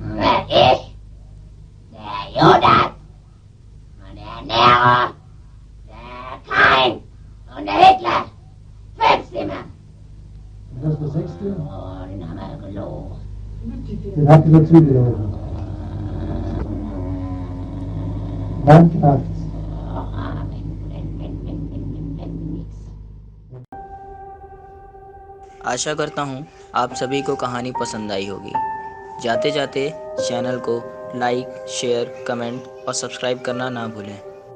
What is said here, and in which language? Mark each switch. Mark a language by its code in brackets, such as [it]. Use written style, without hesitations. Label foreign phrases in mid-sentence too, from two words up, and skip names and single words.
[de] Ich, der Judas, und der Nero, der Kain und der Hitler. 5 sind wir. Und das der Sechste? Oh, den haben wir gelogen. Den habt ihr dazugelogen. Wann klappt's? [hi] आशा करता हूँ आप सभी को कहानी पसंद आई होगी। जाते जाते चैनल को [en] like, share, comment [hi] और सब्सक्राइब करना ना भूलें।